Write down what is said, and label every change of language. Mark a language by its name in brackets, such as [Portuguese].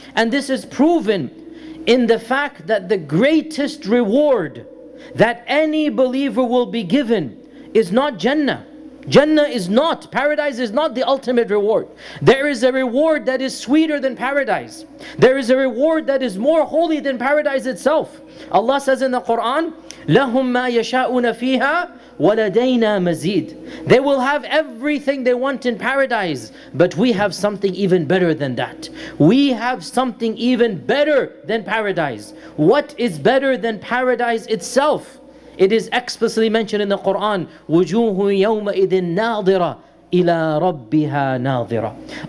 [English] And this is proven in the fact that the greatest reward that any believer will be given is not Jannah. Jannah is not, paradise is not the ultimate reward. There is a reward that is sweeter than paradise. There is a reward that is more holy than paradise itself. Allah says in the Quran, [Arabic] لَهُمْ مَا يَشَاءُونَ فِيهَا وَلَدَيْنَا مَزِيدٌ. [English] They will have everything they want in paradise, but we have something even better than that. We have something even better than paradise. What is better than paradise itself? It is explicitly mentioned in the Quran, [Arabic] وُجُوهٌ يَوْمَئِذٍ نَاظِرَةٌ إِلَىٰ رَبِّهَا نَاظِرَةٌ.